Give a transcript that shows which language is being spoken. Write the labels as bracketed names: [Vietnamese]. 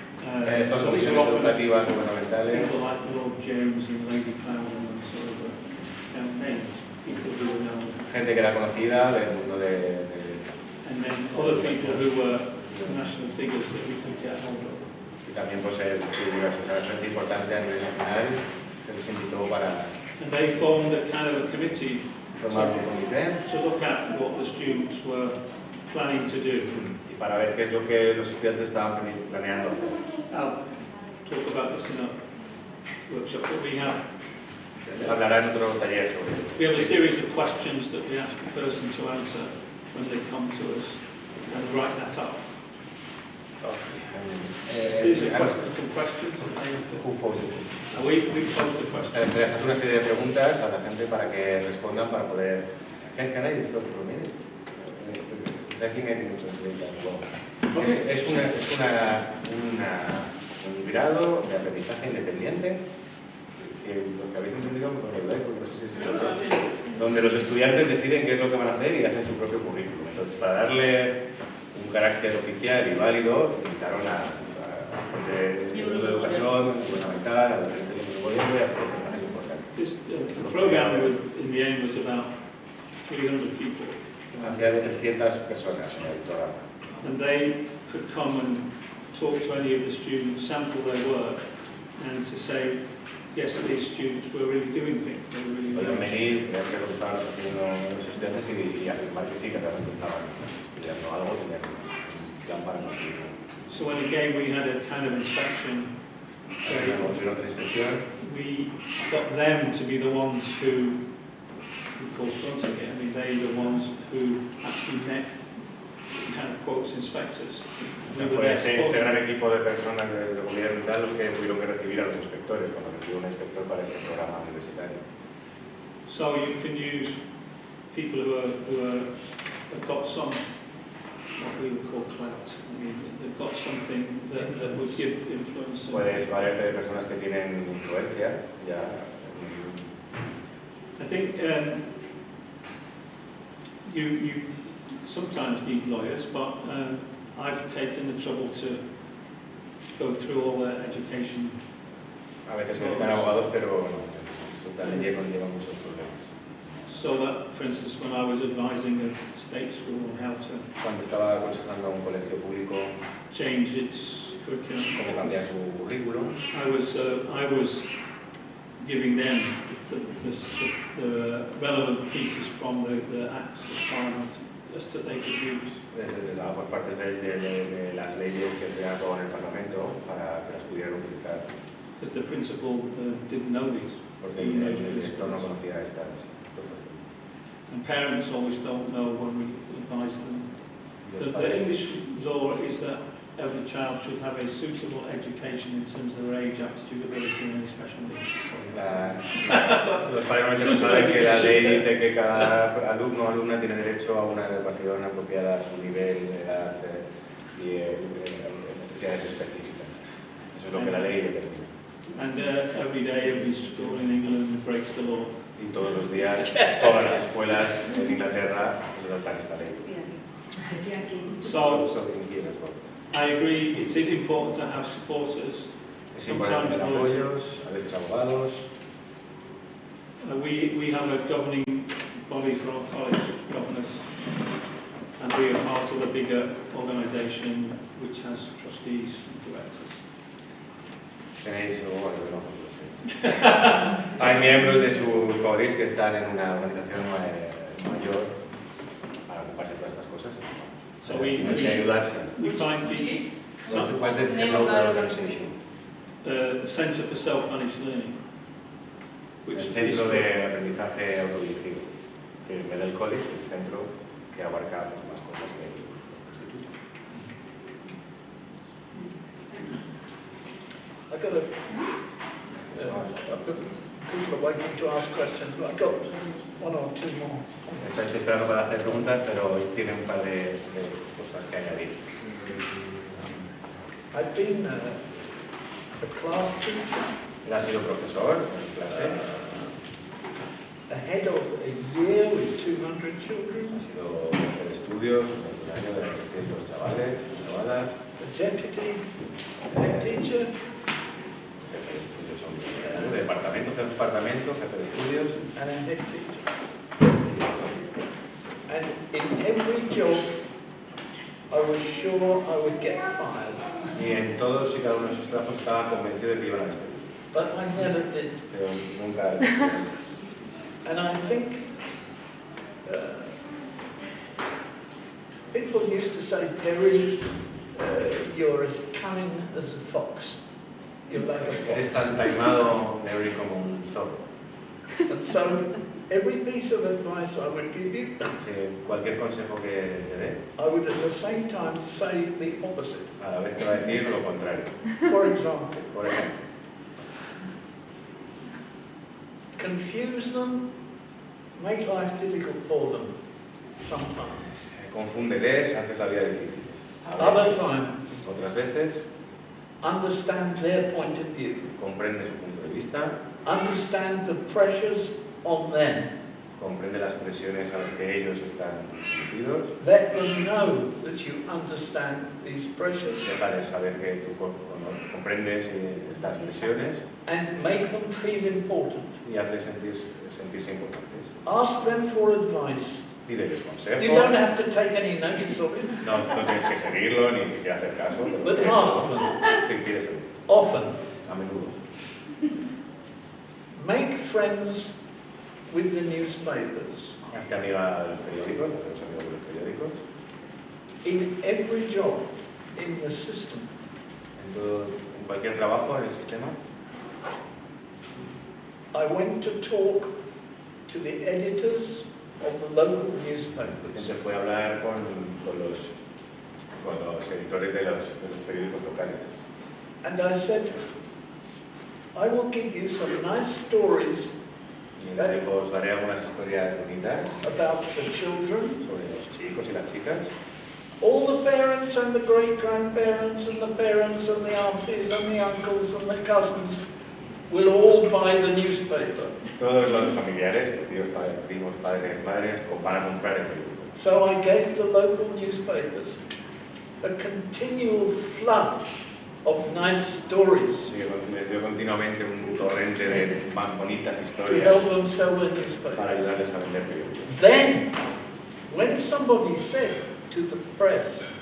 [Spanish] Estas [English] so [Spanish] comisiones [English] often [Spanish] educativas gubernamentales, [English] people like Lord James and Lady Clown and sort of campaigns, people who are known. [Spanish] gente que era conocida del mundo de [English] And then other people who were national figures that we could get hold of. [Spanish] y también pues gente importante a nivel nacional que les invitó para [English] And they formed a kind of a committee [Spanish] formar un comité [English] to look at what the students were planning to do. [Spanish] y para ver qué es lo que los estudiantes estaban planeando hacer. [English] I'll talk about this in a workshop that we have. [Spanish] Hablará en otro taller sobre esto. [English] We have a series of questions that we ask the person to answer when they come to us and write that up. Series of questions that they have to... Who posed it? We pose the questions. [Spanish] Se les hace una serie de preguntas a la gente para que respondan para poder. [English] Can I just talk for a minute? I think I can translate that well. [Spanish] Es un grado de aprendizaje independiente. Si lo que habéis entendido, me lo ayudáis, porque no sé si es donde los estudiantes deciden qué es lo que van a hacer y hacen su propio currículum. Entonces, para darle un carácter oficial y válido, invitaron a gente de educación gubernamental, a la gente del gobierno y a personajes importantes. [English] The program in the end was about 300 people. [Spanish] Hacía de 300 personas en el programa. [English] And they could come and talk to any of the students, sample their work, and to say, yes, these students were really doing things. They were really [Spanish] Podían [English] doing [Spanish] venir, ver lo que estaban haciendo los estudiantes y afirmar que sí, que realmente estaban estudiando algo, tenían un plan para conseguirlo. [English] So when again we had a kind of inspection, [Spanish] Tuvieron otra inspección. [English] we got them to be the ones who confronting it. I mean, they the ones who actually met, kind of quotes, inspectors. We were [Spanish] Fue [English] there [Spanish] este [English] supporting. [Spanish] gran equipo de personas de gobierno y tal los que tuvieron que recibir a los inspectores, cuando recibió un inspector para este programa universitario. [English] So you can use people have got some, what we would call clout. I mean, they've got something that would give influence. [Spanish] Puedes valerte de personas que tienen influencia, ya. [English] I think you sometimes need lawyers, but I've taken the trouble to go through all their education. [Spanish] A veces se necesitan abogados, pero bueno, eso también conlleva muchos problemas. [English] So that, for instance, when I was advising a state school on how to [Spanish] Cuando estaba aconsejando a un colegio público [English] change its curriculum, [Spanish] cómo cambiar su currículum, [English] I was giving them the relevant pieces from the Acts of Parliament just that they could use. [Spanish] les daba por partes de las leyes que se han aprobado en el Parlamento para que las pudieran utilizar, [English] Because the principal didn't know these. [Spanish] porque el director no conocía estas cosas. [English] And parents always don't know when we advise them. [Spanish] Y los [English] The [Spanish] padres- [English] English law is that every child should have a suitable education in terms of their age, aptitude, ability, and any special needs. [Spanish] Los padres no saben que la ley dice que cada alumno o alumna tiene derecho a una educación apropiada a su nivel, edad y necesidades específicas. Eso es lo que la ley determina. [English] And every day, every school in England breaks the law. [Spanish] Y todos los días, todas las escuelas en Inglaterra se saltan esta ley. [English] So So in here as well. I agree, it is important to have supporters. [Spanish] Es importante tener apoyos, a veces abogados. [English] We have a governing body for our college governors, and we are part of a bigger organisation which has trustees and directors. [Spanish] Tenéis, bueno, no, hay miembros de su CORIS que están en una organización mayor para ocuparse de todas estas cosas. [English] So we [Spanish] ayudarse. [English] find the What's the local organization? Centre for Self-Managed Learning, which [Spanish] El [English] is [Spanish] centro de aprendizaje autodirigido. El Middle College, el centro que abarca pues, más cosas que el instituto. [English] I've got people are waiting to ask questions, but I've got one or two more. [Spanish] Estáis esperando para hacer preguntas, pero tiene un par de cosas que añadir. [English] I've been a class teacher, [Spanish] Él ha sido profesor en clase, [English] ahead of a year with 200 children. [Spanish] ha sido jefe de estudios durante un año de 300 chavales y chavalas. [English] the deputy head teacher, [Spanish] Jefe de estudios son de departamento, jefe de departamento, jefe de estudios. [English] and a head teacher. And in every job, I was sure I would get fired, [Spanish] Y en todos y cada uno de esos trabajos estaba convencido de que iban a despedir. [English] but I never did. [Spanish] Pero nunca. [English] And I think people used to say, Derry, you're as cunning as a fox. You're like a [Spanish] Eres [English] fox. [Spanish] tan taimado, Derry, como un zorro. [English] And so every piece of advice I would give you, [Spanish] Sí, cualquier consejo que te dé, [English] I would at the same time say the opposite. [Spanish] a la vez te va a decir lo contrario. [English] For example, [Spanish] Por ejemplo, [English] confuse them, make life difficult for them sometimes. [Spanish] confúndeles, haces la vida difícil. A [English] Other [Spanish] veces, [English] times, [Spanish] otras veces, [English] understand their point of view. [Spanish] comprende su punto de vista, [English] Understand the pressures on them. [Spanish] comprende las presiones a las que ellos están sometidos, [English] Let them know that you understand these pressures [Spanish] déjales saber que tú comprendes estas presiones [English] and make them feel important. [Spanish] y hazles sentirse importantes. [English] Ask them for advice. [Spanish] Pídeles consejo. [English] You don't have to take any notice of it, [Spanish] No tienes que seguirlo ni siquiera hacer caso. [English] but ask them [Spanish] Pídeselo. [English] often. [Spanish] A menudo. [English] Make friends with the newspapers. [Spanish] Hazte amiga de los periódicos, hazte amigos de los periódicos. [English] In every job in the system, [Spanish] En cualquier trabajo en el sistema, [English] I went to talk to the editors of the local newspapers. [Spanish] gente fue a hablar con los editores de los periódicos locales. [English] And I said, I will give you some nice stories [Spanish] Y les dijo, os daré algunas historias bonitas [English] about the children. [Spanish] sobre los chicos y las chicas. [English] All the parents and the great-grandparents and the parents and the aunties and the uncles and the cousins will all buy the newspaper. [Spanish] Todos los familiares, los tíos, padres, primos, padres, madres, van a comprar el periódico. [English] So I gave the local newspapers a continual flood of nice stories [Spanish] Sí, les dio continuamente un torrente de más bonitas [English] to [Spanish] historias [English] help them sell the [Spanish] para [English] newspaper. [Spanish] ayudarles a vender periódicos. [English] Then, when somebody said to the press,